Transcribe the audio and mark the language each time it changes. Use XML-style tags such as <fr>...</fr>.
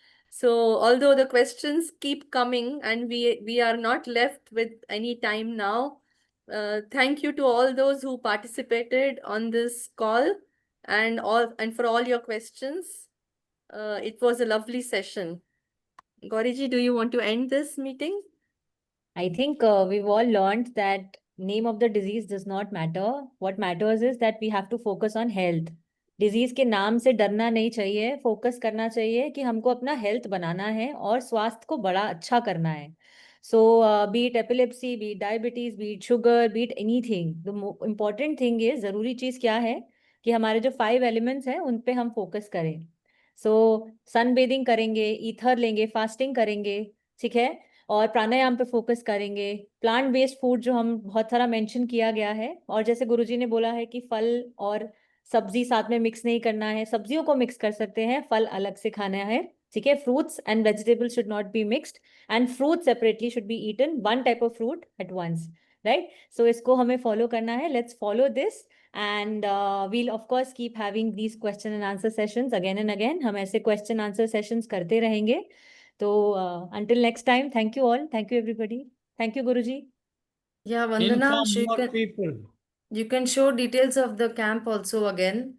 <en>So although the questions keep coming and we are not left with any time now, thank you to all those who participated on this call and for all your questions. It was a lovely session. Gauriji, do you want to end this meeting? I think we've all learned that name of the disease does not matter. What matters is that we have to focus on health.</en> <hi>Disease के नाम से डरना नहीं चाहिए, focus करना चाहिए कि हमको अपना हेल्थ बनाना है और स्वास्थ्य को बड़ा अच्छा करना है.</hi> <en>so beat epilepsy, beat diabetes, beat sugar, beat anything, the important thing is,</en> <hi>जरूरी चीज क्या है कि हमारे जो 5 एलिमेंट्स हैं उन पे हम फोकस करें. सो सन बेदिंग करेंगे, ईथर लेंगे, फास्टिंग करेंगे, ठीक है, और प्राणायाम पे फोकस करेंगे. प्लांट बेस्ड फूड जो हम बहुत सारा मेंशन किया गया है, और जैसे गुरुजी ने बोला है कि फल और सब्जी साथ में मिक्स नहीं करना है, सब्जियों को मिक्स कर सकते हैं, फल अलग से खाना है, ठीक है.</hi> <en>Fruits and vegetables should not be mixed and fruit separately should be eaten, one type of fruit at once, right.</en> <hi>सो इसको हमें फॉलो करना है.</hi> <en>Let's follow this and we'll of course keep having these question and answer sessions again and again.</en> <hi>हम ऐसे question answer sessions करते रहेंगे.</hi> <en>So until next time, thank you all. Thank you everybody. Thank you Guruji. Yeah, Vandana, Inform more people. you can show details of the camp also again,</en>